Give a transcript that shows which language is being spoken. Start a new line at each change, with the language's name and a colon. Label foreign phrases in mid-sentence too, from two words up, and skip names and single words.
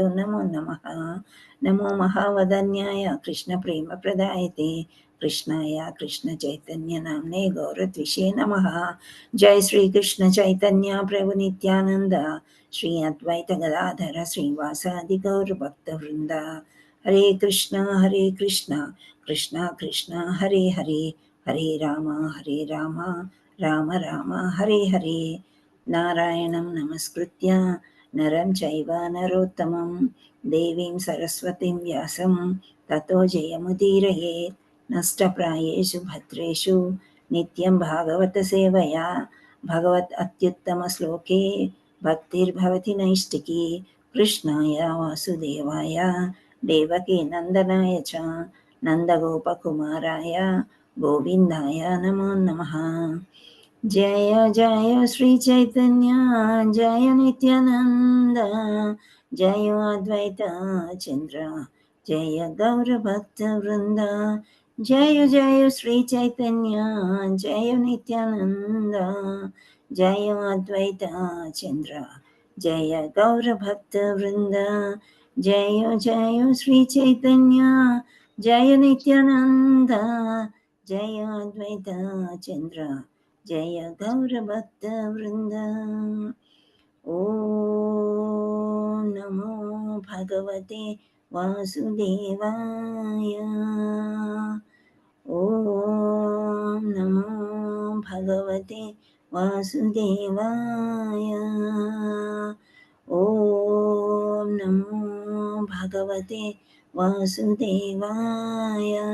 Sanskrit: नमो नमः नमो महावदन्याय कृष्णप्रेमप्रदायते कृष्णाय कृष्णचैतन्यनाम्ने गौरद्विषे नमः जय श्री कृष्ण चैतन्य प्रभु नित्यानंद श्री अद्वैत गदाधर श्रीवासादि गौर भक्त वृंद हरे कृष्णा कृष्णा कृष्णा हरे हरे हरे राम राम राम हरे हरे नारायणं नमस्कृत्य नरं चैव नरोत्तमं देवीं सरस्वतीं व्यासं ततो जयमुदीरयेत् नष्टप्रायेषु भद्रेषु नित्यं भागवतसेवया भगवत् अत्युत्तमश्लोके भक्तिर्भवति नैष्टिकी कृष्णाय वासुदेवाय देवकीनन्दनाय च नन्दगोपकुमाराय गोविन्दाय नमो नमः जय जय श्रीचैतन्य जय नित्यानन्द जय अद्वैत चन्द्र जय गौरभक्तवृन्द जय जय श्रीचैतन्य जय नित्यानन्द जय अद्वैत चन्द्र जय गौरभक्तवृन्द जय जय श्रीचैतन्य जय नित्यानन्द जय अद्वैत चन्द्र जय गौरभक्तवृन्द ॐ नमो भगवते वासुदेवाय ॐ नमो भगवते वासुदेवाय ॐ नमो भगवते वासुदेवाय